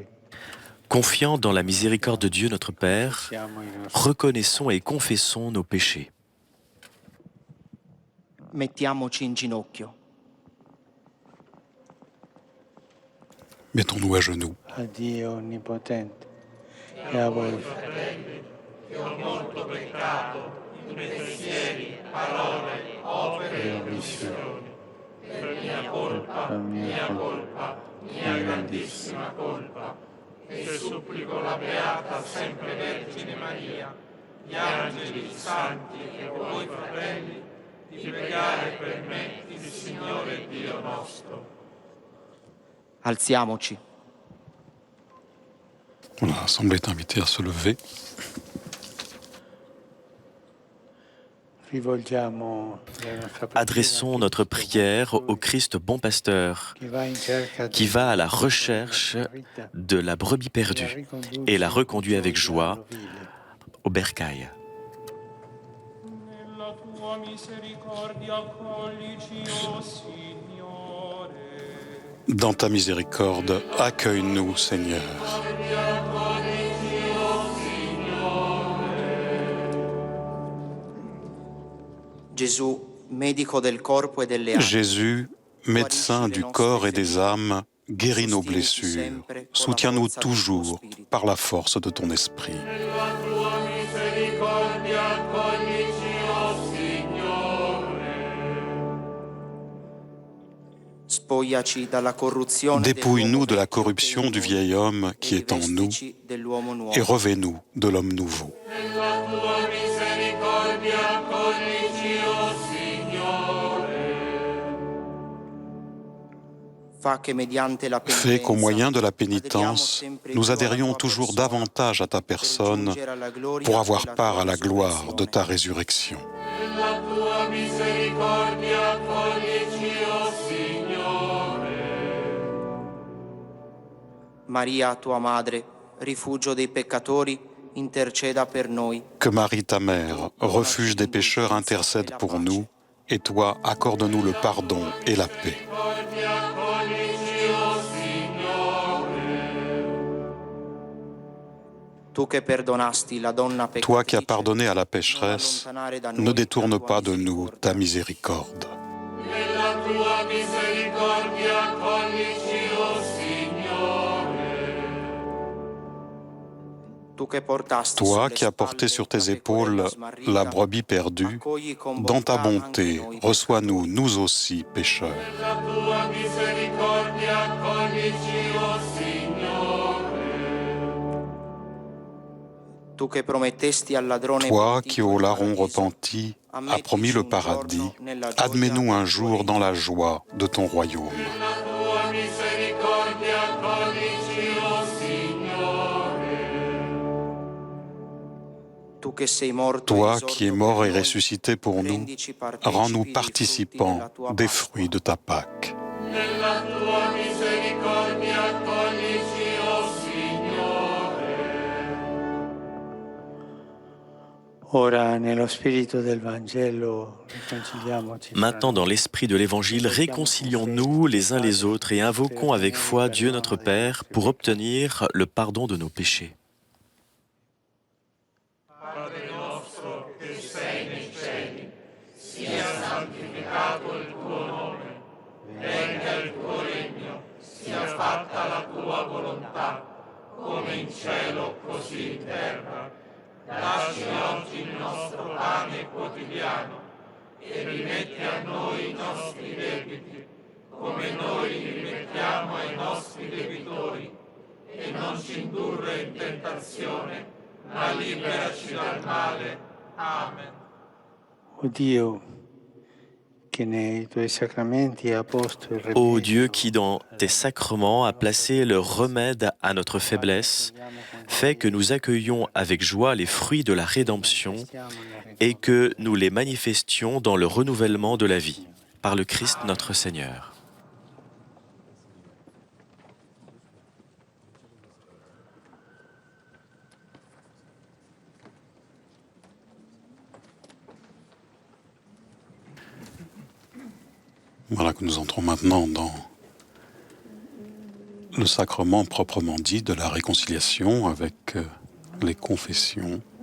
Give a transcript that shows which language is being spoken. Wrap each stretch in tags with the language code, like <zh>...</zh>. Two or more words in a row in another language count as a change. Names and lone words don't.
<fr>Confiants dans la miséricorde de Dieu notre Père,</fr> <it>siamo i nostri.</it> <fr>reconnaissons et confessons nos péchés.</fr> <it>Mettiamoci in ginocchio.</it> <fr>Mettons-nous à genoux.</fr> <it>A Dio Onnipotente e a voi, per mia colpa, mia grandissima colpa, e supplico la Beata sempre Vergine Maria, gli angeli, i santi e voi fratelli, di pregare per me il Signore Dio nostro. Alziamoci.</it> <fr>L'Assemblée est invitée à se lever.</fr> <it>rivolgiamo la nostra preghiera</it> <fr>Adressons notre prière au Christ bon pasteur,</fr> <it>che va in cerca</it> <fr>qui va à la recherche de la brebis perdue et la reconduit avec joie au bercail.</fr> <it>Nella tua misericordia accoglici, o Signore.</it> <fr>Dans ta miséricorde, accueille-nous, Seigneur.</fr> <it>Gesù, medico del corpo e delle anime,</it> <fr>Jésus, médecin du corps et des âmes, guéris nos blessures. Soutiens-nous toujours par la force de ton esprit.</fr> <it>Nella tua misericordia accoglici, o Signore. spogliaci dalla corruzione</it> <fr>Dépouille-nous de la corruption du vieil homme qui est en nous</fr> <it>dell'uomo nuovo.</it> <fr>et revêt-nous de l'homme nouveau.</fr> <it>Nella tua misericordia accoglici, o Signore. Fa che mediante la</it> <fr>Fais qu'au moyen de la</fr> <it>adhériamo</it> <fr>pénitence,</fr> <it>sempre</it> <fr>nous</fr> <it>più alla</it> <fr>adhérions</fr> <it>tua</it> <fr>toujours</fr> <it>persona,</it> <fr>davantage à ta</fr> <it>per</it> <fr>personne</fr> <it>giungere alla gloria</it> <fr>pour avoir</fr> <it>della</it> <fr>part</fr> <it>tua</it> <fr>à la gloire de</fr> <it>risurrezione.</it> <fr>ta résurrection.</fr> <it>Nella tua misericordia accoglici, o Signore. Maria, tua madre, rifugio dei peccatori, interceda per noi.</it> <fr>Que Marie, ta mère, refuge des pécheurs, intercède pour nous, et toi, accorde-nous le pardon et la paix.</fr> <it>Tu che perdonasti la donna</it> <fr>Toi qui</fr> <it>peccatrice,</it> <fr>as pardonné à la pécheresse,</fr> <it>non allontanare da</it> <fr>ne</fr> <it>noi</it> <fr>détourne</fr> <it>la tua</it> <fr>pas de nous</fr> <it>misericordia.</it> <fr>ta miséricorde.</fr> <it>Nella tua misericordia accoglici, o Signore.</it> <fr>Toi qui as porté sur tes épaules la brebis perdue, dans ta bonté, reçois-nous, nous aussi, pécheurs.</fr> <it>La tua misericordia accoglici, o Signore.</it> <fr>Toi qui au larron repenti as promis le paradis, admets-nous un jour dans la joie de ton royaume.</fr> <it>La tua misericordia accoglici, o Signore.</it> <fr>Toi qui es mort et ressuscité pour nous, rends-nous participants des fruits de ta Pâque.</fr> <it>Nella tua misericordia accoglici, o Signore. Ora, nello spirito del Vangelo, riconciliamoci.</it> <fr>Maintenant, dans l'esprit de l'Évangile, réconcilions-nous les uns les autres et invoquons avec foi Dieu notre Père pour obtenir le pardon de nos péchés.</fr> <it>Padre nostro che sei nei cieli, sia santificato il tuo nome, venga il tuo regno, sia fatta la tua volontà, come in cielo così in terra. Dacci oggi il nostro pane quotidiano e rimetti a noi i nostri debiti, come noi li rimettiamo ai nostri debitori, e non ci indurre in tentazione, ma liberaci dal male. Amen. O Dio, che nei tuoi sacramenti ha posto il</it> <fr>Ô Dieu qui, dans tes sacrements, a placé le remède à notre faiblesse, fais que nous accueillions avec joie les fruits de la rédemption et que nous les manifestions dans le renouvellement de la vie, par le Christ notre Seigneur. Voilà que nous entrons maintenant dans le sacrement proprement dit de la réconciliation avec les confessions.</fr>